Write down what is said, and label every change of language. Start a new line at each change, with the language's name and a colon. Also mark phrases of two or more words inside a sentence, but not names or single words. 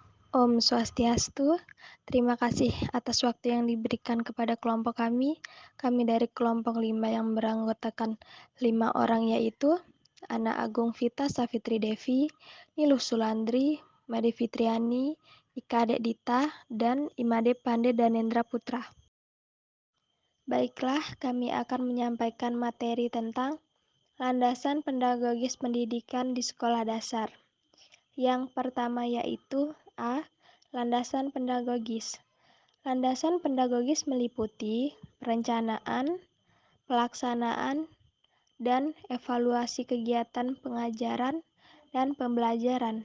Sanskrit: Om Swastiastu,
Indonesian: terima kasih atas waktu yang diberikan kepada kelompok kami. Kami dari kelompok 5 yang beranggotakan 5 orang yaitu Ana Agung Vita Savitri Devi, Niluh Sulandri, Made Fitriani, Ika Adek Dita, dan Imade Pande Danendra Putra. Baiklah, kami akan menyampaikan materi tentang landasan pedagogis pendidikan di sekolah dasar. Yang pertama yaitu A. Landasan pedagogis. Landasan pedagogis meliputi perencanaan, pelaksanaan, dan evaluasi kegiatan pengajaran dan pembelajaran.